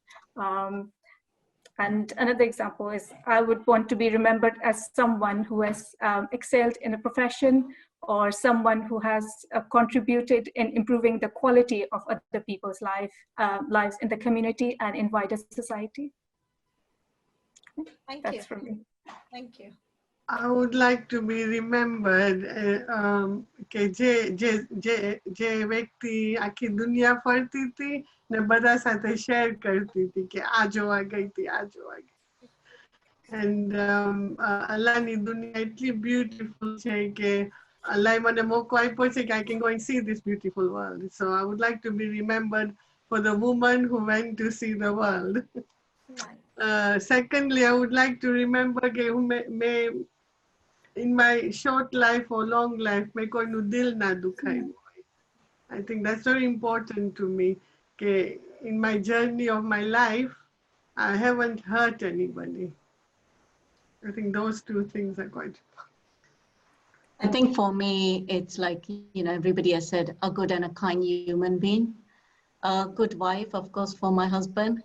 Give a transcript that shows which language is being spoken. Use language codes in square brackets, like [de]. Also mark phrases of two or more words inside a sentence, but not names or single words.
[en] And another example is I would want to be remembered as someone who has excelled in a profession, or someone who has contributed in improving the quality of other people's lives in the community and in wider society. Thank That's you. from me. Thank you. I would like to be remembered [gu] કે જે વ્યક્તિ આખી દુનિયા ફરતી હતી ને બધા સાથે શેર કરતી હતી કે આ જોવા ગઈ હતી, આ જોવા ગઈ. And અલ્લાહની દુનિયા એટલી beautiful છે કે અલ્લાહે મને મોકો આપ્યો છે કે [en] I can go and see this beautiful world. So I would like to be remembered for the woman who went to see the world. Secondly, I would like to remember કે in my short life or long life, [gu] મેં કોઈનું દિલ ના દુખાયું હોય. [en] I think that's very important to me. In my journey of my life, I haven't hurt anybody. I think those two things are quite important. I think for me, it's like, you know, everybody has said a good and a kind human being, a good wife, of course, for my husband.